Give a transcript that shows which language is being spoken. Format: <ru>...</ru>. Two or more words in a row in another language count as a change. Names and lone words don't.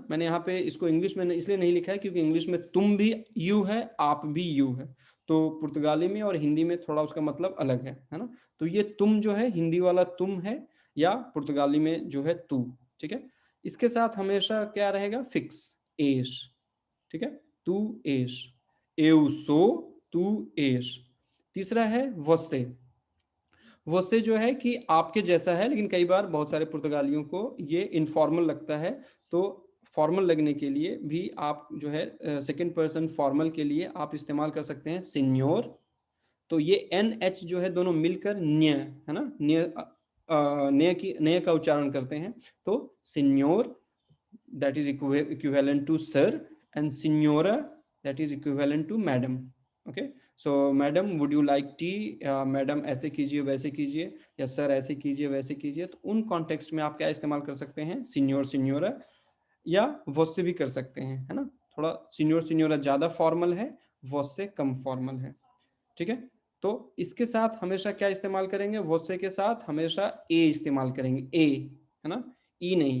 <hi>मैंने यहाँ पे इसको इंग्लिश में इसलिए नहीं लिखा है क्योंकि इंग्लिश में तुम भी यू है, आप भी यू है, तो पुर्तगाली में और हिंदी में थोड़ा उसका मतलब अलग है ना। तो ये तुम जो है हिंदी वाला तुम है, या पुर्तगाली में जो है तू, ठीक है। इसके साथ हमेशा क्या रहेगा, फिक्स, एश, ठीक है,</hi> <pt>tu és, eu sou, tu és।</pt> <hi>तीसरा है você। você जो है कि आपके जैसा है, लेकिन कई बार बहुत सारे पुर्तगालियों को ये इनफॉर्मल लगता है, तो फॉर्मल लगने के लिए भी आप जो है</hi> <en>second person formal</en> <hi>के लिए आप इस्तेमाल कर सकते हैं सिन्योर। तो ये NH जो है दोनों मिलकर न्य, है ना, न्य का उच्चारण करते हैं।</hi> <en>तो senhor that is equivalent to sir, and senhora that is equivalent to madam. Okay, so madam would you like tea,</en> <hi>मैडम ऐसे कीजिए वैसे कीजिए, या सर ऐसे कीजिए वैसे कीजिए। तो उन कॉन्टेक्स्ट में आप क्या इस्तेमाल कर सकते हैं,</hi> <pt>senhor senhora,</pt> <hi>या वॉसे भी कर सकते हैं, है ना। थोड़ा</hi> <pt>senhor senhora</pt> <hi>ज्यादा फॉर्मल है, वॉसे कम फॉर्मल है, ठीक है। तो इसके साथ हमेशा क्या इस्तेमाल करेंगे, वॉसे के साथ हमेशा ए इस्तेमाल करेंगे, ए, है ना, ई नहीं।</hi>